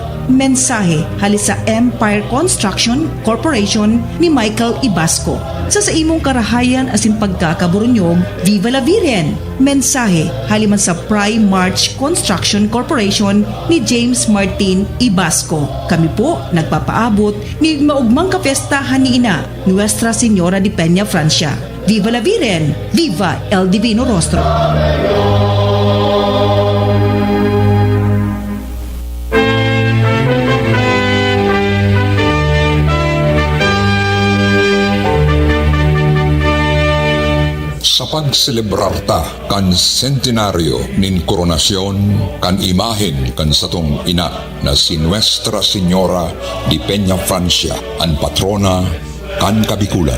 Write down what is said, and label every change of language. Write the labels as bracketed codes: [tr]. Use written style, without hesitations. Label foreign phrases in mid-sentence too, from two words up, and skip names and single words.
[bik] Mensahe halis sa Empire Construction Corporation ni Michael Ibasco. Sa imong karahayan asin pagkakaburunyog, [es] Viva la Virgen! [bik] Mensahe haliman sa Prime March Construction Corporation ni James Martin Ibasco. Kami po nagpapaabot ni maugmang kapestahan ni Ina, Nuestra Señora de Peña Francia. [es] Viva la Virgen! Viva el Divino Rostro! [bik] Sa pagselebrar kan sentenaryo nin koronasyon kan imahen kan satong ina na si Nuestra Señora de Peña Francia, ang patrona kan Kabikulan.